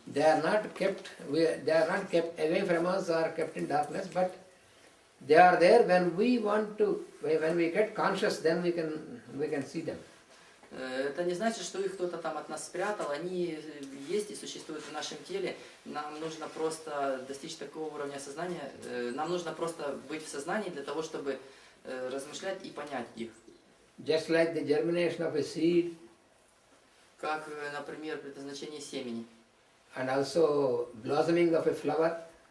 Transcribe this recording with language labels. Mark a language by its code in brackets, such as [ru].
[en] they are not kept away from us or kept in darkness, but they are there when we get conscious, then we can see them. [ru] Это не значит, что их кто-то там от нас спрятал, они есть и существуют в нашем теле. Нам нужно просто достичь такого уровня сознания, нам нужно просто быть в сознании для того, чтобы размышлять и понять их. [en] Just like the germination of a seed, [ru] Как, например, предназначение семени. [en] and also blossoming of a flower,